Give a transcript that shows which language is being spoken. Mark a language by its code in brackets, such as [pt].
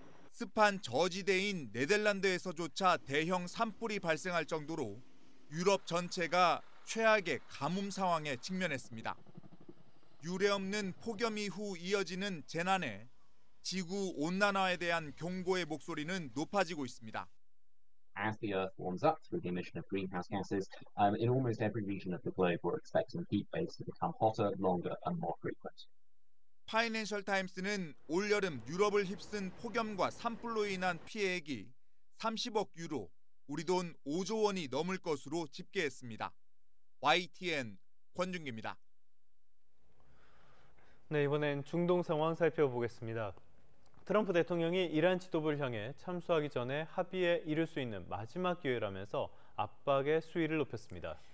[ko] 습한 저지대인 네덜란드에서조차 대형 산불이 발생할 정도로 유럽 전체가 최악의 가뭄 상황에 직면했습니다. 유례없는 폭염 이후 이어지는 재난에 지구 온난화에 대한 경고의 목소리는 높아지고 있습니다. [en] As the Earth warms up through the emission of greenhouse gases, in almost every region of the globe, we're expecting heat waves to become hotter, longer, and more frequent. [ko] 파이낸셜 타임스는 올 여름 유럽을 휩쓴 폭염과 산불로 인한 피해액이 30억 유로, 우리 돈 5조 원이 넘을 것으로 집계했습니다. YTN 권중기입니다. 네, 이번엔 중동 상황 살펴보겠습니다. 트럼프 대통령이 이란 지도부를 향해 참수하기 전에 합의에 이를 수 있는 마지막 기회라면서 압박의 수위를 높였습니다.